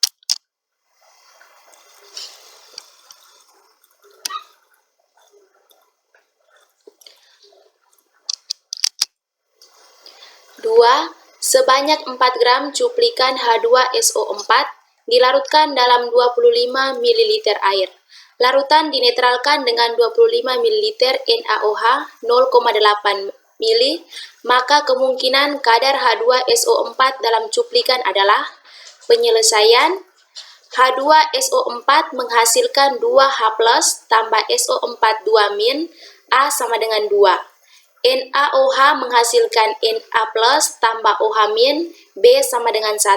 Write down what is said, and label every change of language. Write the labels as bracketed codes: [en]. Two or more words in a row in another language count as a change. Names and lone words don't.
[id] Sebanyak 4 gram cuplikan H2SO4 dilarutkan dalam 25 ml air. Larutan dinetralkan dengan 25 ml NaOH 0,8 ml, maka kemungkinan kadar H2SO4 dalam cuplikan adalah penyelesaian H2SO4 menghasilkan 2H+ tambah SO4 2- A sama dengan 2. NaOH menghasilkan Na+ tambah OH- B sama dengan 1.